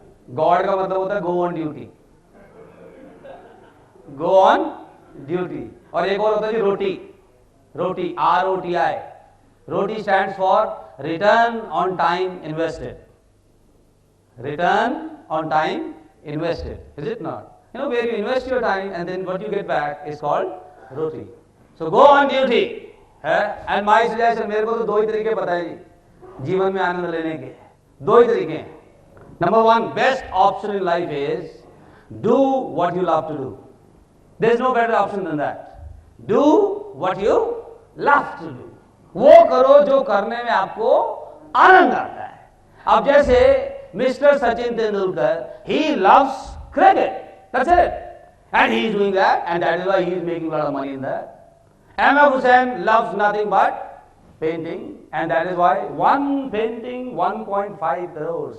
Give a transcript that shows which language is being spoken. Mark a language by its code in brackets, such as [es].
[en] God [hi] का मतलब होता है [en] Go on duty, go on duty. [hi] और एक और होता है जी रोटी, रोटी ROTI। [en] Roti stands for return on time invested, return on time invested. Is it not? where you invest your time and then what you get back is called roti. So go on duty. And my suggestion, [hi] मेरे को तो दो ही तरीके पता है जी जीवन में आनंद लेने के, दो ही तरीके हैं। [en] Number one, best option in life is do what you love to do. There is no better option than that. Do what you love to do, [hi] वो करो जो करने में आपको आनंद आता है। [en] अब जैसे mister Sachin Tendulkar, he loves cricket, that's it, and he is doing that, and that is why he is making a lot of money in that. M.F. Hussain loves nothing but painting, and that is why one painting 1.5 crores.